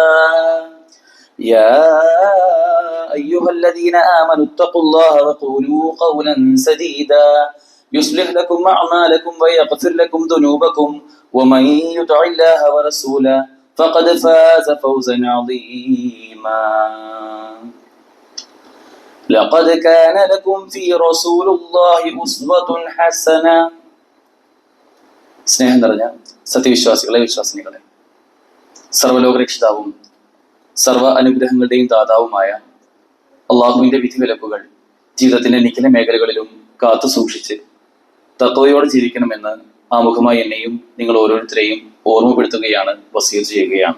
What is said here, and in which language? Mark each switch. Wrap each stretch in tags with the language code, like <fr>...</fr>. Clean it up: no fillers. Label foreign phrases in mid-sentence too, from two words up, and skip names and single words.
<ar>يا أيها الذين آمنوا اتقوا الله وقولوا قولا سديدا يصلح لكم أعمالكم ويغفر لكم ذنوبكم ومن يطع الله ورسوله فقد فاز فوزا عظيما. لقد كان لكم في رسول الله أسوة حسنة.</ar> <ml>സ്നേഹം നിറഞ്ഞ സത്യവിശ്വാസികളെ, വിശ്വാസിനികളെ, സർവ്വലോകരക്ഷിതാവും സർവ്വ അനുഗ്രഹങ്ങളുടെയും ദാതാവുമായ അള്ളാഹുവിന്റെ വിധിവിലക്കുകൾ ജീവിതത്തിന്റെ നിഖില മേഖലകളിലും കാത്തു സൂക്ഷിച്ച് തഖ്വയോടെ ജീവിക്കണമെന്ന് ആമുഖമായി എന്നെയും നിങ്ങൾ ഓരോരുത്തരെയും ഓർമ്മപ്പെടുത്തുകയാണ്, വസിയത്ത് ചെയ്യുകയാണ്.</ml>